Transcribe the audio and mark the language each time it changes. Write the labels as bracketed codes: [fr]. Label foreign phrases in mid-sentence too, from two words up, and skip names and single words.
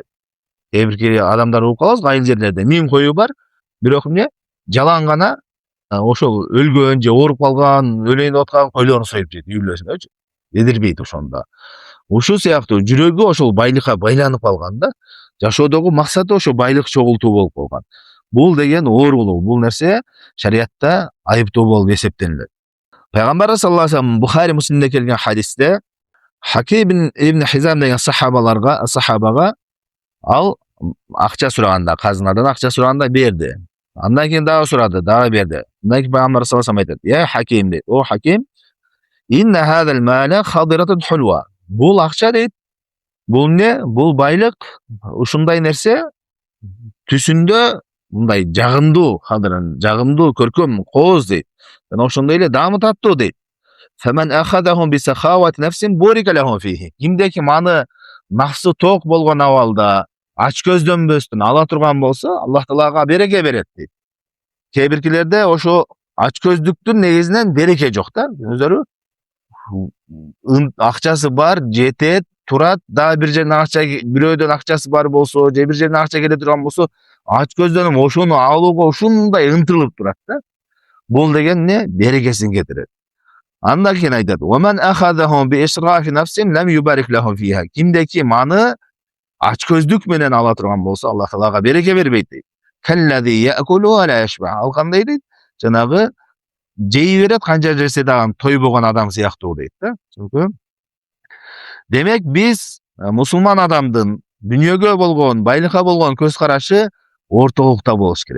[ky] Кээ бирки адамдар угуп калабыз, айыл жерлерде 1000 кою бар, бирок эмне жалаң гана ошол өлгөн же ооруп калган, өлөйүн деп аткан койлорун союп жейт үй бүлөсүнөчү. Едирбейт ошондо. Ушул сыяктуу жүрөгү ошол байлыкка байланып калган да. Жашоодогу максаты ошо байлык чогултуу болуп калган. Бул деген оорулуу, бул нерсе шариятта айыптуу болуп эсептелет. Пайгамбар [ar] صلى الله عليه وسلم [ky] Бухари, Муслимде келген хадисте Хаким ибн Хизам деген сахабага ал акча сураганда, казынадан акча сураганда берди. Андан кийин дагы сурады, дагы берди. Андан кийин Пайгамбар [ar] صلى الله عليه وسلم [ky] айтат: [ar] "يا حكيم" [ky] дейт. "О Хаким, [ar] إن هذا المال خضرة حلوة." [ky] Бул акча дейт, бул не? Бул байлык ушундай нерсе түсүндө мындай жагымдуу, жагымдуу, көркөм, кооз дейт. Жана ошондой эле даамы таттуу дейт. [ar] "فمن أخذه بسخاوة نفس بورك له فيه." [ky] Кимдеки аны нафсы ток болгон абалда ач көздөнбөстөн ала турган болсо, Аллах Таалага береке берет дейт. Кээ биркилерде ошо ач көздүктүн негизинен береке жок да, өздөрү акчасы бар, жетет, турат, дагы бир жерден акча, бирөөдөн акчасы бар болсо, же бир жерден акча келе турган болсо, ач көздөнүп ошону алууга ушундай ынтылып турат да. Бул деген не? Берекесин кетирет. Андан кийин айтат: [ar] "ومن أخذه بإشراف نفس لم يبارك له فيه." [ky] Кимдеки маны ач көздүк менен ала турган болсо, Аллах Таалага береке бербейт дейт. [ar] "كالذي يأكل ولا يشبع." [ky] Ал кандай дейт? Жанагы жей берет, канча жерсе дагы тойбогон адам сыяктуу дейт да. Түшүнүктүбү? Демек биз мусулман адамдын дүйнөгө болгон, байлыкка болгон көз карашы ортолукта болуш керек.